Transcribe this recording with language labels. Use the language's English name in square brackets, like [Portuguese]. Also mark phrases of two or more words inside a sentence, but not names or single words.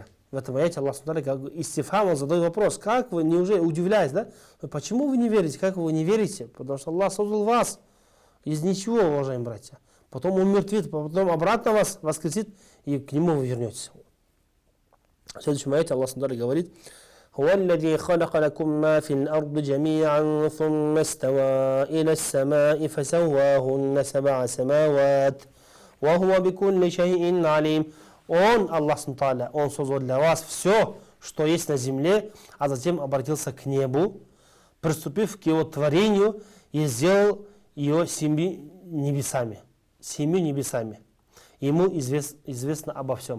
[Russian] В этом аяте Аллах как истифхам, он задает вопрос: как вы, неужели, удивляясь, да? Почему вы не верите? Как вы не верите? Потому что Аллах создал вас из ничего, уважаемые братья. Потом умертвит, потом обратно вас воскресит, и к Нему вы вернетесь. В следующем аяте Аллах говорит: [Arabic] هو الذي خلق لكم ما في الأرض جميعا ثم استوى إلى السماء فسواهن 7 سماوات وهو بكل شيء عليم. [Russian] Он, Аллах Субхану, Он создал для вас все, что есть на земле, а затем обратился к небу, приступив к Его творению и сделал ее 7 небесами. 7 небесами. Ему известно обо всем.